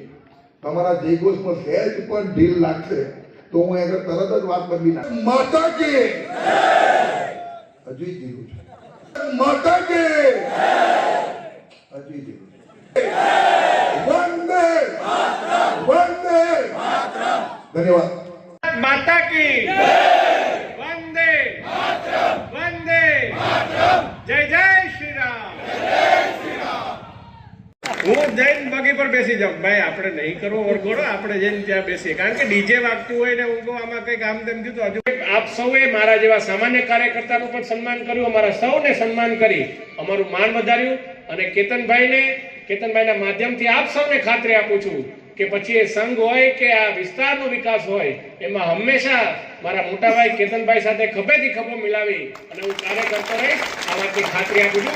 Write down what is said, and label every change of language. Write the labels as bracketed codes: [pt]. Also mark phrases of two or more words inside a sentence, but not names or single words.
[gu] તમારા જય ગોળમાં સહેજ પણ ઢીલ લાગશે તો હું આગળ તરત જ વાત બદલી નાખ માતાજી હજી જીવું છે માતાજી હજી જીવું છે વંદે વંદે ધન્યવાદ [hi] माता की वंदे वंदे जय जय श्री राम। [gu] હું જઈને બગી પર બેસી જાઉં ભાઈ, આપણે નહીં કરવો વરઘોડો, આપણે જઈને ત્યાં બેસીએ, કારણ કે ડીજે વાગતું હોય ને ઊંઘો આમાં કંઈક આમ તેમ થયું। હજુ આપ સૌએ મારા જેવા સામાન્ય કાર્યકર્તાનું પણ સન્માન કર્યું, અમારા સૌને સન્માન કરી અમારું માન વધાર્યું અને કેતનભાઈના માધ્યમથી આપ સૌને ખાતરી આપું છું કે પછી એ સંઘ હોય કે આ વિસ્તારનો વિકાસ હોય એમાં હંમેશા મારા મોટાભાઈ કેતનભાઈ સાથે ખભેથી ખભો મિલાવી અને હું કાર્ય કરતો રહીશ, આ વાતની ખાતરી આપું છું।